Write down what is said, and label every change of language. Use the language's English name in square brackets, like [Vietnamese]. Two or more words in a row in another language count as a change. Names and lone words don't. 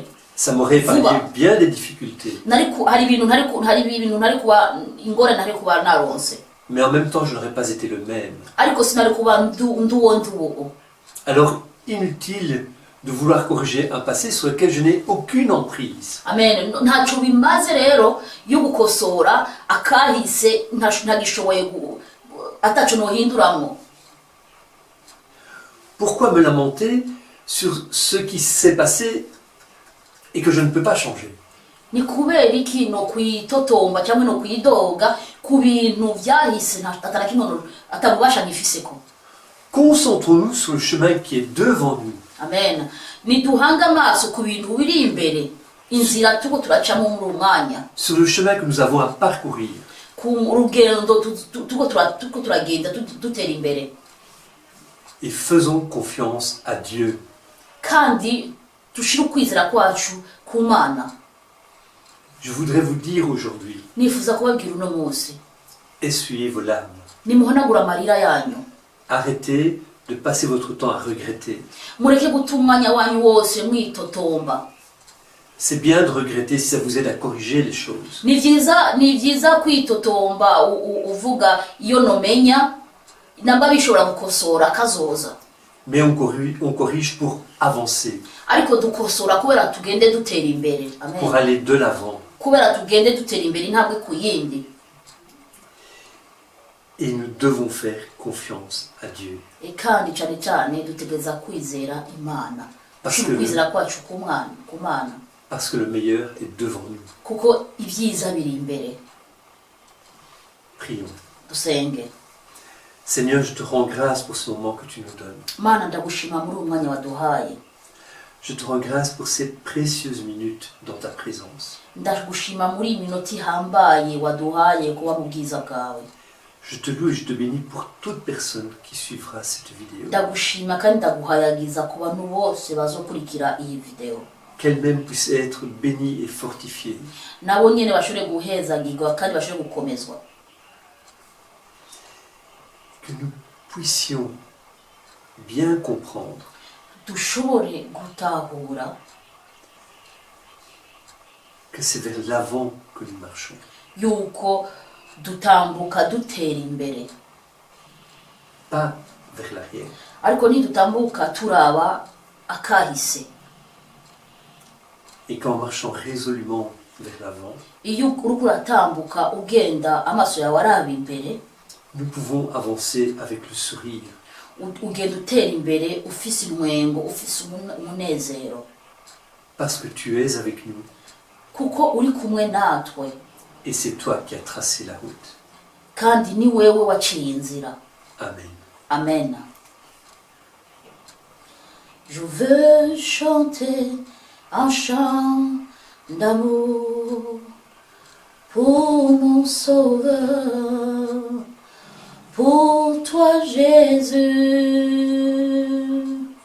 [French] Ça m'aurait épargné bien des difficultés. [Rundi] Hari ibintu ntari kuba ingorane ntari kuba naronse. [French] Mais en même temps, je n'aurais pas été le même. [Rundi] Ariko sinari kuba nduwo. [French] Alors, inutile de vouloir corriger un passé sur lequel je n'ai aucune emprise. Amen. [Rundi] Ntaco bimaze rero yo gukosora akahise ntagishoboye ataco nohinduramwo. [French] Pourquoi me lamenter sur ce qui s'est passé et que je ne peux pas changer? [Rundi] Ni kubera iki no kwitotomba cyangwa no kwidoga ku bintu vyahise atabubasha ngifiseko. [French] Concentrons-nous sur le chemin qui est devant nous. Amen. [Rundi] Niduhanga amaso ku bintu biri imbere, inzira tuko turacamo muri umwanya, [French] Sur le chemin que nous avons à parcourir. [Rundi] ku rugendo tuko turagenda dutera imbere. [French] Et faisons confiance à Dieu. [Rundi] Kandi tushire ukwizera kwacu ku Mana. [French] Je voudrais vous dire aujourd'hui, [Rundi] Nifuza kubabwira uno munsi, [French] essuyez vos larmes. [Rundi] nimuhanagura amarira yanyu. [French] Arrêtez de passer votre temps à regretter. [Rundi] Mureke guta umwanya wanyu wose mwitotomba. [French] C'est bien de regretter si ça vous aide à corriger les choses. [Rundi] Ni vyiza kwitotomba uvuga iyo nomenya namba bishobora gukosora kazoza. [French] Mais on corrige pour avancer, [Rundi] Ariko dukosora kubera tugende dutera imbere. Amen. [French] pour aller de l'avant. [Rundi] Kubera tugende dutera imbere intambwe ku yindi. [French] Et nous devons faire confiance à Dieu. [Rundi] Kandi cyane dutegeza kwizera Imana. [French] Parce que [Rundi] Kwizera kwacu ku Mana. [French] Parce que le meilleur est devant nous. [Rundi] Kuko ibyiza biri imbere. [French] Prions. [Rundi] Dusenge. [French] Seigneur, je te rends grâce pour ce moment que tu nous donnes. [Rundi] Mana ndagushima muri umwanya waduhaye. [French] Je te rends grâce pour ces précieuses minutes dans ta présence. [Rundi] Ndagushima muri iminota ihambaye waduhaye kuba mu bwiza bwawe. [French] Je te loue et je te bénis pour toute personne qui suivra cette vidéo. [Rundi] Ndagushima kandi ndaguhayagiza ku bantu bose bazokurikira iyi video. [French] Qu'elle-même puisse être bénie et fortifiée. [Rundi] Nabo nyene bashobore guhezagirwa kandi bashobore gukomezwa. [French] Que nous puissions bien comprendre [Rundi] dushobore gutahura [French] que c'est vers l'avant que nous marchons. [Rundi] yuko dutambuka dutera imbere, [French] Pas vers l'arrière. [Rundi] ariko ntidutambuka turaba akahise. [French] Et qu'en marchant résolument vers l'avant, [Rundi] Iyo uriko uratambuka ugenda amaso yawe araba imbere, [French] nous pouvons avancer avec le sourire. [Rundi] ugenda utera imbere ufise intwengo, ufise umunezero, [French] Parce que tu es avec nous. [Rundi] kuko uri kumwe natwe [French] Et c'est toi qui as tracé la route. [Rundi] kandi ni wewe waciye inzira. Amen. Amen. [French] Je veux chanter un chant d'amour pour mon Sauveur, pour toi Jésus.